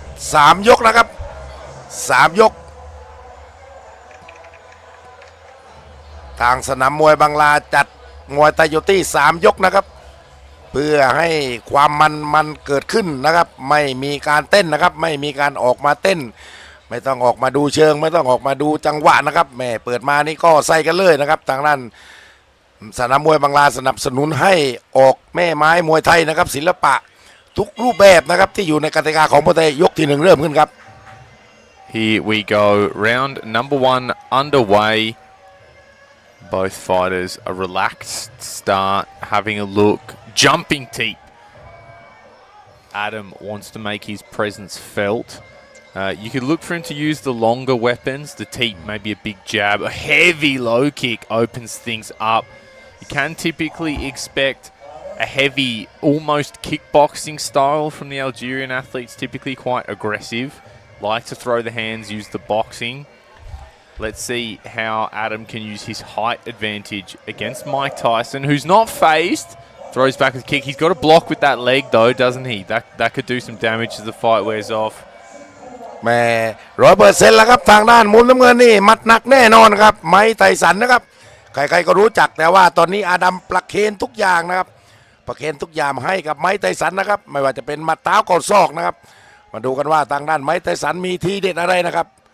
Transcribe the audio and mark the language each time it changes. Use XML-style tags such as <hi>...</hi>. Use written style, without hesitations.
<th>3 ยกนะครับ3 ยกทางสนามมวยบังลาจัดมวยไตโยตี้3 ยกนะครับเพื่อให้ความมันเกิดขึ้นนะครับไม่มีการเต้นนะครับไม่มีการออกมาเต้นไม่ต้องออกมาดูเชิงไม่ต้องออกมาดูจังหวะนะครับแม่เปิดมานี่ก็ใส่กันเลยนะครับทางด้าน สนามมวยบังลาสนับสนุนให้ออกแม่ไม้มวยไทยนะครับศิลปะทุกรูปแบบนะครับที่อยู่ในกติกาของมวยไทยยกที่ 1เริ่มขึ้นครับ</th> <en>Here we go, round number 1 underway. Both fighters a relaxed start, having a look, jumping deep. Adam wants to make his presence felt. You could look for him to use the longer weapons, the teep, maybe a big jab, a heavy low kick opens things up. You can typically expect a heavy, almost kickboxing style from the Algerian athletes, typically quite aggressive, like to throw the hands, use the boxing. Let's see how Adam can use his height advantage against Mike Tyson, who's not phased. Throws back with a kick. He's got a block with that leg though, doesn't he? That could do some damage as the fight wears off.</en> <th>แม่100%แล้วครับทางด้านมุมน้ำเงินนี่มัดหนักแน่นอนครับไม้ไทสันนะครับใครๆก็รู้จักแต่ว่าตอนนี้อาดัมประเคนทุกอย่างนะครับประเคนทุกอย่างให้กับไม้ไทสันนะครับไม่ว่าจะเป็นหมัดเท้าก่อนศอกนะครับมาดูกันว่าทางด้านไม้ไทสันมีทีเด็ดอะไรนะครับ</th>